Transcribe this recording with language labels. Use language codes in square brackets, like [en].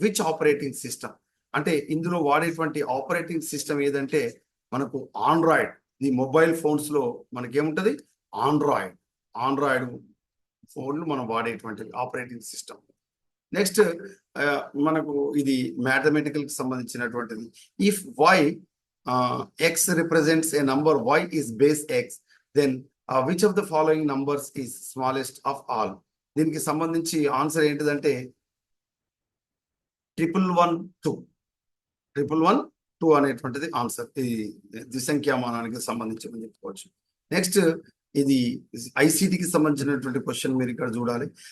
[te] Which operating system అంటే ఇందులో వాడేటువంటి ఆపరేటింగ్ సిస్టమ్ ఏదంటే మనకు ఆండ్రాయిడ్. ఈ మొబైల్ ఫోన్స్ లో మనకేముంటది, ఆండ్రాయిడ్ ఫోన్లు మనం వాడేటువంటి ఆపరేటింగ్ సిస్టమ్. నెక్స్ట్ మనకు ఇది మ్యాథమెటికల్ కి సంబంధించినటువంటిది. [en] If y x represents a number y is base x, then which of the following numbers is smallest of all. [te] దీనికి సంబంధించి ఆన్సర్ ఏంటిదంటే 111 అనేటువంటిది ఆన్సర్. ఇది ద్విసంఖ్యామానానికి సంబంధించి చెప్పుకోవచ్చు. నెక్స్ట్ ఇది ఐసిటికి సంబంధించినటువంటి క్వశ్చన్ మీరు ఇక్కడ చూడాలి.